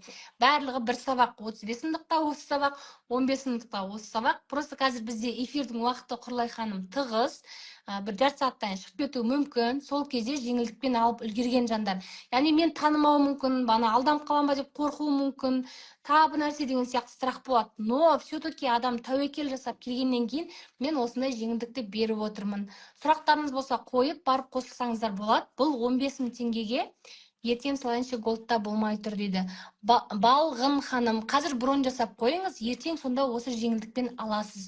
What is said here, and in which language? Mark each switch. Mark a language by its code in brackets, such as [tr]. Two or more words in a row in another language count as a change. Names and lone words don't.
[kk] Барлығы бір сабақ, 35 000-лықта осы сабақ, 15 000-лықта осы сабақ. Просто қазір бізде эфирдің уақыты Құралай ханым тығыз, бір жарты сағаттан шығып кетуі мүмкін. Сол кезде жеңілдікпен алып үлгерген жандар. Яғни мен танымау мүмкін, бана алданып қалам ба деп қорқуы мүмкін, табы нәрсе деген сияқты страх болады. [ru] Но все-таки [kk] адам тәуекел жасап келгеннен кейін мен осындай жеңілдікті беріп отырмын. Сұрақтарыңыз болса қойып, барып қосылсаңыздар болады. Бұл 15 000 теңгеге ертең салайыншы голдта болмай тұр дейді. Балғын ханым, қазір бронь жасап қойыңыз, ертең сонда осы жеңілдікпен аласыз.